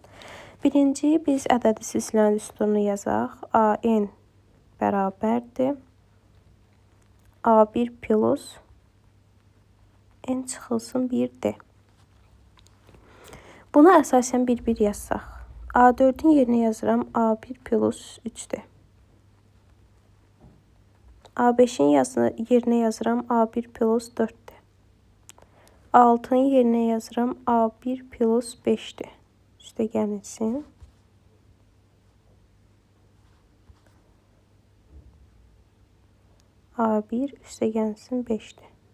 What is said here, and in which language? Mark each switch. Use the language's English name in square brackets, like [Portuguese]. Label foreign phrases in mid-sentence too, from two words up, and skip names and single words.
[Azerbaijani] Birinci biz ədədi silsilənin üstünü yazaq. A-n bərabərdir A1 plus n çıxılsın 1D. Buna əsasən bir-bir yazsaq. A4-ün yerinə yazıram A1 plus 3D. A5-in yerinə yazıram A1 plus 4-dir. A6-nın yerinə yazıram A1 plus 5-dir. Üstə gəlsin. A1 üstə gəlsin 5-dir.